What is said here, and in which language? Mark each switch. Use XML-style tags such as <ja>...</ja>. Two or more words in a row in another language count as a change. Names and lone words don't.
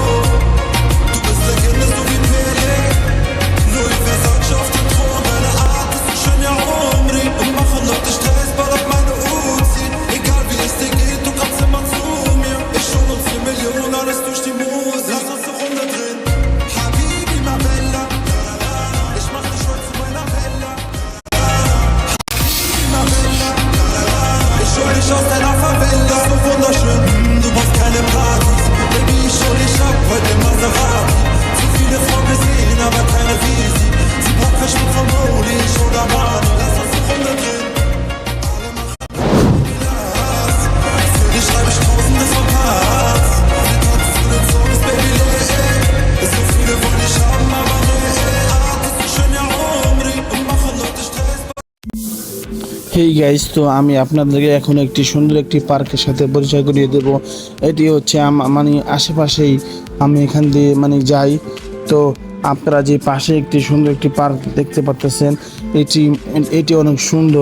<de>Du bist Legende, so wie Pele. Louis Versace auf dem Thron. Deine Art ist so schön, ja Omri. Und machen Leute Stress, bald auf meine Uzi. Egal wie es dir geht, du kommst immer zu mir. Ich hol uns 4 Millionen, alles durch die Musik. Lass uns eine Runde drehen. Habibi, ma Bella, la la la. Ich mach dich heute zu meiner Bella. Habibi, ma Bella, la la la. Ich hol dich aus deiner Favela, so wunderschön. Du brauchst keine Partys, Baby, ich hol dich ab, heute im Maserati. Zu viele Frauen gesehen, aber keine wie sie. Sie braucht Verschmuck von Rolli, ich hol Armani. Lass uns eine Runde drehen. Alle machen Glas. Für dich schreib ich tausende von Parts. Wir tanzen zu den Songs, Baby, so viele wollen ich haben, aber nee. Art ist so schön, ja Omri. Und machen Leute Stress.</de> <en>hey guys,</en> <bn>তো আমি আপনাদেরকে এখন একটি সুন্দর একটি পার্কের সাথে পরিচয় করিয়ে দেব। এটি হচ্ছে আশেপাশেই আমি এখান দিয়ে যাই। তো আপনারা যে পাশে একটি সুন্দর একটি পার্ক দেখতে পাচ্ছেন, এটি অনেক সুন্দর।</bn>